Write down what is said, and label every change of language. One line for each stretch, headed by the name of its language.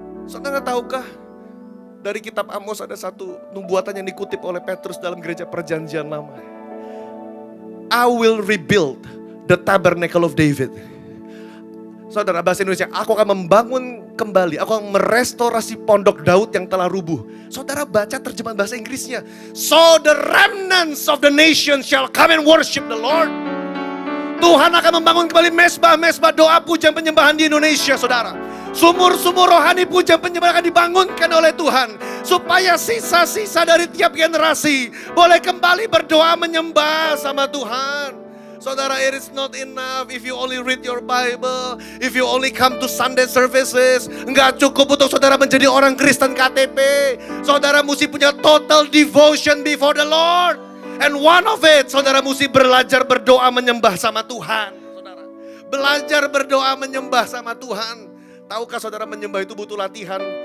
Indonesian: Saudara tahukah, dari kitab Amos ada satu nubuatan yang dikutip oleh Petrus dalam gereja perjanjian lama.
English: I will rebuild the tabernacle of David.
Indonesian: Saudara, bahasa Indonesia, aku akan membangun kembali, aku akan merestorasi pondok Daud yang telah rubuh. Saudara baca terjemahan bahasa Inggrisnya.
English: So the remnants of the nation shall come and worship the Lord.
Indonesian: Tuhan akan membangun kembali mezbah-mezbah doa pujian penyembahan di Indonesia, saudara. Sumur-sumur rohani pujian penyembahan akan dibangunkan oleh Tuhan. Supaya sisa-sisa dari tiap generasi boleh kembali berdoa menyembah sama Tuhan.
English: Saudara, it is not enough if you only read your Bible, if you only come to Sunday services.
Indonesian: Enggak cukup untuk saudara menjadi orang Kristen KTP. Saudara mesti punya
English: total devotion before the Lord. And one of it,
Indonesian: saudara mesti belajar berdoa menyembah sama Tuhan. Saudara, belajar berdoa menyembah sama Tuhan. Tahukah saudara, menyembah itu butuh latihan.